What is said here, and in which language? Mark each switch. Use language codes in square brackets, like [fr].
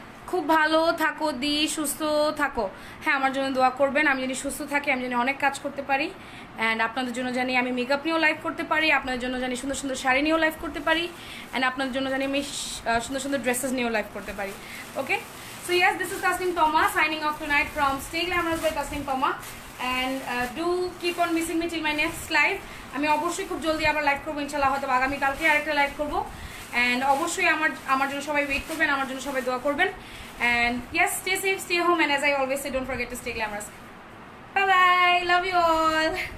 [bn] খুব ভালো থাকো দি, সুস্থ থাকো। হ্যাঁ, আমার জন্য দোয়া করবেন। আমি যদি সুস্থ থাকি, আমি জানি অনেক কাজ করতে পারি। অ্যান্ড আপনাদের জন্য জানি আমি মেকআপ নিয়েও লাইভ করতে পারি, আপনাদের জন্য জানি সুন্দর সুন্দর শাড়ি নিয়েও লাইভ করতে পারি, অ্যান্ড আপনাদের জন্য জানি আমি সুন্দর সুন্দর ড্রেসেস নিয়েও লাইভ করতে পারি। [en] Okay, so yes, this is Tasnim Toma signing off tonight from Stay Glamorous by Tasnim Toma, and do keep on missing me till my next live. [bn] আমি অবশ্যই খুব জলদি আবার লাইভ করবো ইনশাল্লাহ, হয়তো আগামীকালকে আরেকটা লাইভ করবো। অ্যান্ড অবশ্যই আমার জন্য সবাই ওয়েট করবেন, আমার জন্য সবাই দোয়া করবেন। [en] And yes, stay safe, stay home, and as I always say, don't forget to stay glamorous. Bye bye, love you all.